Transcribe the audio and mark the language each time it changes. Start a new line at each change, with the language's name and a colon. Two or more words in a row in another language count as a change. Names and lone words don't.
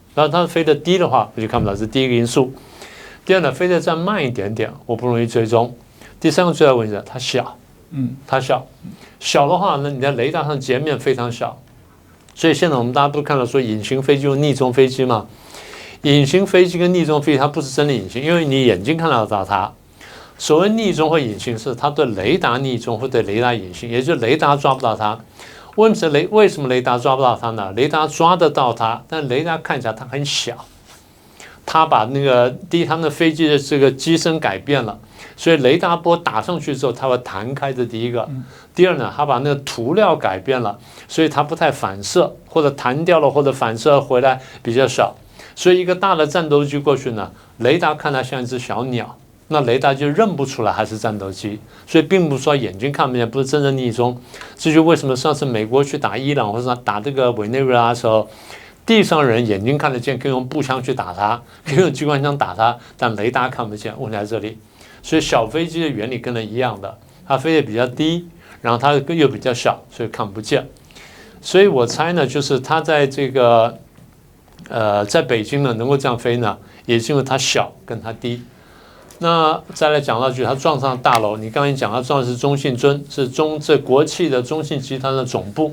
Chinese: 然後它飛得低的話，我就看不到，這是第一個因素。第二呢，飛得再慢一點點，我不容易追蹤。第三個最大問題是它小。它小的話呢，你在雷達上截面非常小，所以現在我們大家都看到說隱形飛機和逆中飛機嘛，隱形飛機跟逆中飛機它不是真的隱形，因為你眼睛看得到它。所謂逆中或隱形是它對雷達逆中或对雷達隱形，也就是雷達抓不到它。為什麼雷達抓不到它呢？雷達抓得到它，但雷達看起來它很小。它把那個第一，它的飛機的這個機身改變了。所以雷達波打上去之後，它會彈開，這第一個。第二呢，它把那個塗料改變了，所以它不太反射，或者彈掉了，或者反射回來比較少。所以一個大的戰鬥機過去呢，雷達看它像一隻小鳥，那雷達就認不出來還是戰鬥機。所以並不是說眼睛看不見，不是真正逆中。這就為什麼上次美國去打伊朗或者打這個委內瑞拉的時候，地上人眼睛看得見，可以用步槍去打它，可以用機關槍打它，但雷達看不見。問題在這裡。所以小飛機的原理跟它一樣的，它飛得比較低，然後它又比較小，所以看不見。所以我猜呢，就是它在這個在北京呢能夠這樣飛呢，也是因為它小跟它低。那再來講到就是它撞上大樓，你剛才講它撞的是中信尊，是這國企的中信集團的總部。